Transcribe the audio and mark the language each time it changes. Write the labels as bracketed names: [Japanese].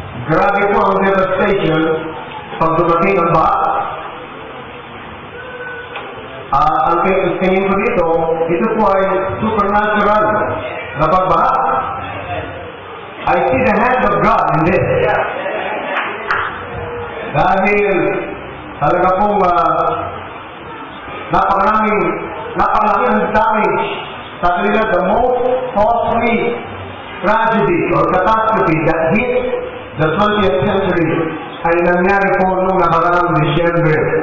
[Filipino] Grabe po ang devastation pag dumating ang baha. Ang tingin ko dito, ito po ay supernatural na pagbaha. [English] I see the hand of God in this. [Filipino] Dahil talaga pong napakalaki ang damage sa kanila. [English] The most costly tragedy or catastrophe that hit the 20th century ay nangyari po noong nakaraang December.